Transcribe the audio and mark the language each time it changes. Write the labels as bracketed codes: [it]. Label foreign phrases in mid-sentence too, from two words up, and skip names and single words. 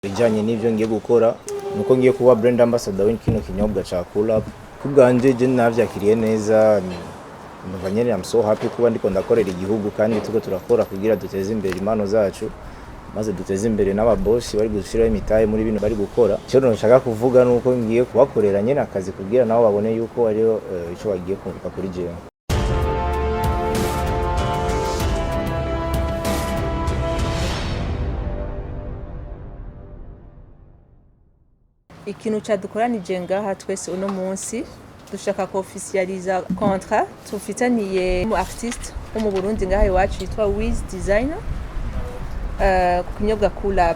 [rn] Bijanye n'ivyo ngiye gukora nuko ngiye kuba [en] brand ambassador [rn] w'ikino kinyobwa ca Cool Up. Kubwanje je navyakiriye neza, numva nyene [en] I'm so happy [rn] kuba ndiko ndakorera igihugu kandi tuko turakora kugira duteze imbere impano zacu, maze duteze imbere n'ababosi bari gushiraho imitahe muri bino bari gukora. Cyo nshaka kuvuga nuko ngiye kubakorera nyene akazi kugira nabo babone yuko ariyo ico bagiye kunguka kuri jewe. Ikintu cadukoranije ngaha twese uno munsi dushaka ko officializa contrat tufitaniye mu artiste wo mu Burundi ngaha iwacu yitwa Wiz Designer ku kinyobwa Cool Up.